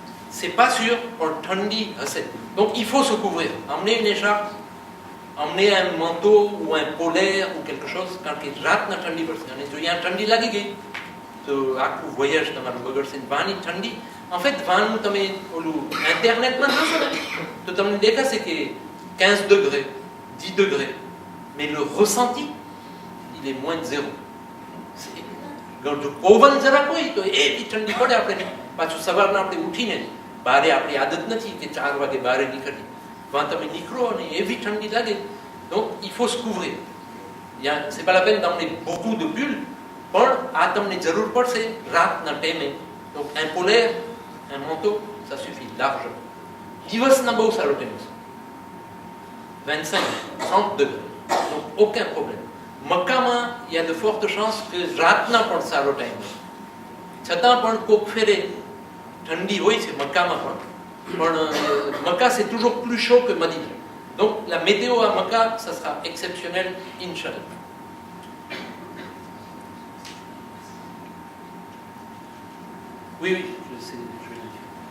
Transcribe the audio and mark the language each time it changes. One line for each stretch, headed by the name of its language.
French: C'est pas sûr,
Gujarati: પણ ઠંડી હશે.
French: Donc il faut se couvrir. Emmener une écharpe, emmener un manteau ou un polaire ou quelque chose,
Gujarati: કારણ કે રાતના ઠંડી પડશે. અને જો અહીંયા ઠંડી લાગી ગઈ તો આખું voyage તમારું બગડશે. વાનની ઠંડી,
French: en fait
Gujarati: વાનનું તમે ઓલું ઇન્ટરનેટમાં જોશો ને તો તમને દેખાશે કે 15 degrés, 10 degrés,
French: mais le ressenti il est moins de 0.
Gujarati: જો પવન જરાક હોય તો એવી ઠંડી પડે. આપણે પાછું સવારના આપણે ઉઠીને બહારે આપણી આદત નથી કે 4 વાગે બહાર નીકળીએ, વાં તમે નીકળો અને એવી ઠંડી લાગે.
French: Donc il faut se couvrir. C'est pas la peine d'emmener beaucoup de pulls,
Gujarati: પણ આ તમને જરૂર પડશે રાતના ટાઈમે.
French: Donc un polaire, un manteau, ça suffit largement.
Gujarati: દિવસના બહુ સારો ટાઈમ છે, 25-30 degrés,
French: donc aucun problème.
Gujarati: મક્કામાં
French: il y a de fortes chances que
Gujarati: રાતના પણ સારો ટાઈમ હોય, છતાં પણ કોક ફેરે ઠંડી હોય છે મક્કામાં પણ Mecca
French: c'est toujours plus chaud que
Gujarati: Madina.
French: Donc la météo à Mecca, ça sera exceptionnel, Inch'Allah. Oui, je sais, je vais le dire.